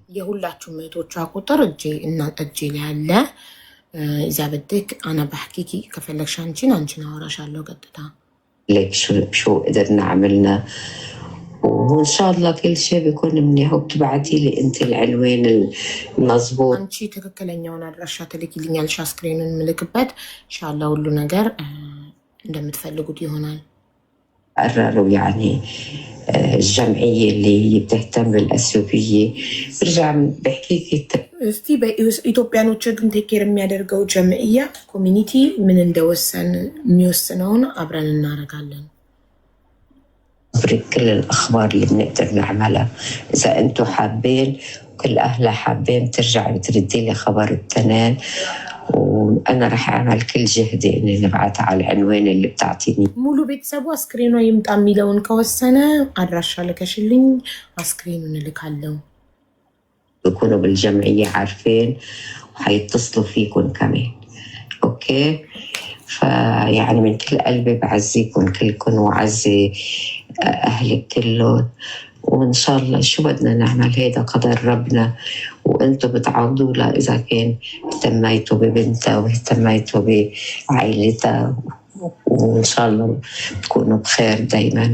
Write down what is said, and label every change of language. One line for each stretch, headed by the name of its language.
Amharic: የሁላችሁም እህቶቿ ቁጥር እጄ ላይ አለ። እዛ
Arabic: بدك أنا بحكيكي كفلكش
Amharic: አንቺን አወራሻለሁ ቀጥታ።
Arabic: لك شو قدرنا عملنا، وإن شاء الله كل شيء بيكون منيح. وبتبعتي لي أنت العنوان المضبوط.
Amharic: አንቺ ትክክለኛውን አድራሻ ትልኪልኛለሽ አስክሬኑን ምልክበት። ኢንሻአላህ ሁሉ ነገር እንደምትፈልጉት ይሆናል።
Arabic: قرروا يعني الجمعية اللي بتهتم بالأثيوبية برجع بحكي
Amharic: እስቲ በኢትዮጵያኖችን ቴክ ኬር የሚያደርገው ጀምዕያ ኮሚኒቲ ምን እንደወሰን የሚወስነውን አብረን እናደርጋለን።
Arabic: كل الأخبار اللي بنقدر نعملها إذا أنتم حابين كل أهلها حابين ترجع تردي لي خبر التنين وأنا رح أعمل كل جهدي إني نبعتها على العنوان اللي بتعطيني.
Amharic: ሙሉ ቤተሰቡ አስክሬኗ ይምጣ የሚለውን ከወሰነ አድራሻ ልከሽልኝ አስክሬኑን እልካለሁ።
Arabic: بيكونوا بالجمعية عارفين وحيتصلوا فيكم كمان. أوكي؟ فيعني من كل قلبي بعزيكم كلكم وعزي أهلك كلهم، وإن شاء الله شو بدنا نعمل هيدا قدر ربنا، وأنتم بتعوضوا لها إذا كان اهتميتوا ببنتها واهتميتوا بعائلتها، وإن شاء الله تكونوا بخير دايما.